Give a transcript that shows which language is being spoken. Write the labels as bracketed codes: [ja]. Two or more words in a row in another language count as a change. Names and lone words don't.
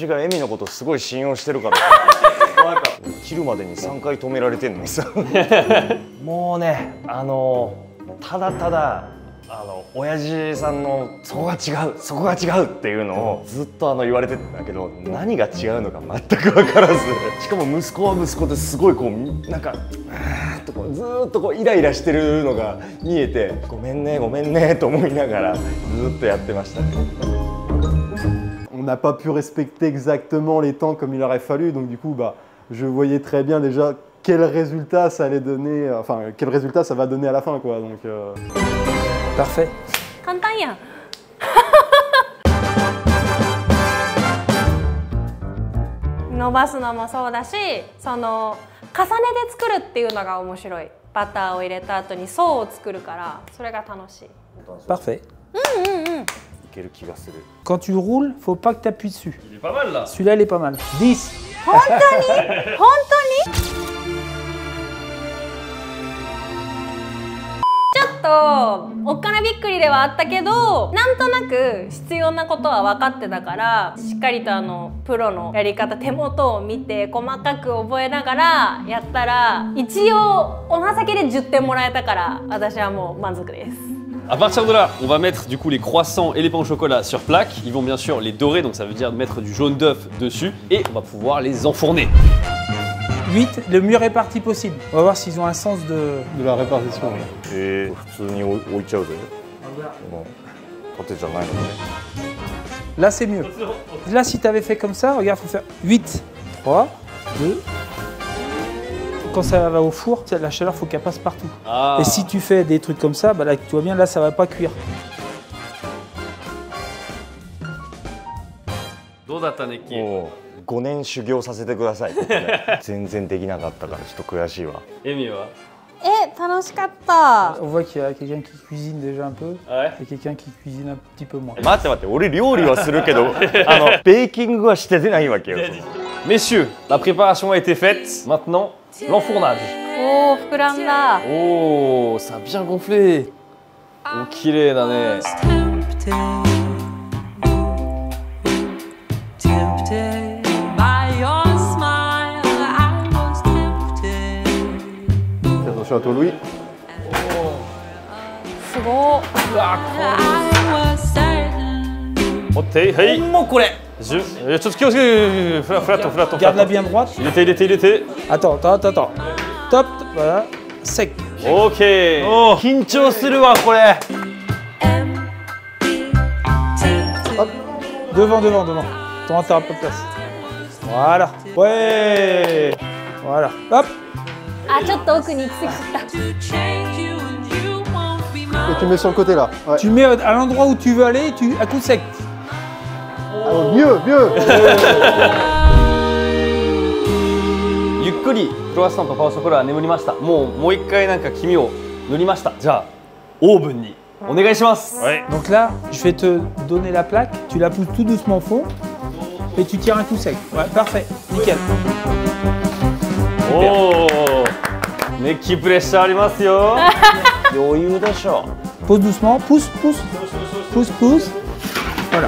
[ja] 私がエミのことすごい信用してるから。切るまでに3回止められてんのにさ。もうね、ただただ親父さんのそこが違うそこが違うっていうのをずっと言われてたんだけど、何が違うのか全く分からず、しかも息子は息子ですごいこうなんかずーっとこうイライラしてるのが見えて、ごめんねごめんねと思いながらずっとやってましたね。 [fr] On n'a pas pu respecter exactement les temps comme il aurait fallu, donc du coup, bah, je voyais très bien déjà quel résultat ça allait donner, enfin quel résultat ça va donner à la fin, quoi. Donc, Parfait. [ja] 簡単やん。伸ばすのもそうだし、その重ねで作るっていうのが面白い。バターを入れた後に層を作るから、それが楽しい。 [fr] Parfait. [ja] うんうんうん。いける気がする。 [fr] Quand tu roules, faut pas que tu appuies dessus. Il est pas mal là. Celui-là, il est pas mal. 10. [ja] 本当に？本当に？ちょっとおっかなびっくりではあったけど、なんとなく必要なことは分かってたから、しっかりとプロのやり方、手元を見て細かく覚えながらやったら、一応お情けで10点もらえたから、私はもう満足です。 [fr] À partir de là, on va mettre du coup les croissants et les pains au chocolat sur plaque. Ils vont bien sûr les dorer, donc ça veut dire mettre du jaune d'œuf dessus et on va pouvoir les enfourner. 8, le mieux réparti possible. On va voir s'ils ont un sens de la répartition. [ja] 普通に置いちゃうぜ。もう縦じゃないのね。 [fr] Là, c'est mieux. Là, si tu avais fait comme ça, regarde, il faut faire 8, 3, 2. Quand ça va au four, la chaleur, il faut qu'elle passe partout. Ah. Et si tu fais des trucs comme ça, bah là, tu vois bien, là, ça va pas cuire. [ja] どうだったね、キー。もう5年修行させてください。全然できなかったからちょっと悔しいわ。エミは？楽しかった。 [fr] On voit qu'il y a quelqu'un qui cuisine déjà un peu Ouais. et quelqu'un qui cuisine un petit peu moins. [ja] 待って待って、俺料理はするけど、ベーキングはしてないわけよ。 [fr] Messieurs, la préparation a été faite. Maintenant, l'enfournage. [ja] おお、膨らんだ。 [fr] Oh, ça a bien gonflé. [ja] Oh, 綺麗だね。 [fr] Attention à toi, Louis. [ja] すごおってはいもうこれちょっと気をつけてフラット [fr] Garde-la bien droite. [ja] 入れて [fr] Attends. Top, voilà. Sec. OK [ja] 緊張するわこれ。 [fr] Devant. Ton t'as pas de place. Voilà. Ouais. Voilà. Hop. [ja] あ、ちょっと奥に行き過ぎちゃった。 [fr] Et tu mets sur le côté là. Ouais. Tu mets à l'endroit où tu veux aller, à coup sec. Oh, mieux. [ja] ゆっくりクロワッサンとパオショコラは眠りました。もう一回なんか黄身を塗りました。じゃあオーブンにお願いします。はい。 [fr] Donc là, je vais te donner la plaque. Tu la pousses tout doucement au fond et tu tires un coup sec. Ouais, parfait. Nickel. [ja] おお。メッキプレッシャーありますよ。余裕でしょ。 [fr] Pose doucement. Pousse. Voilà.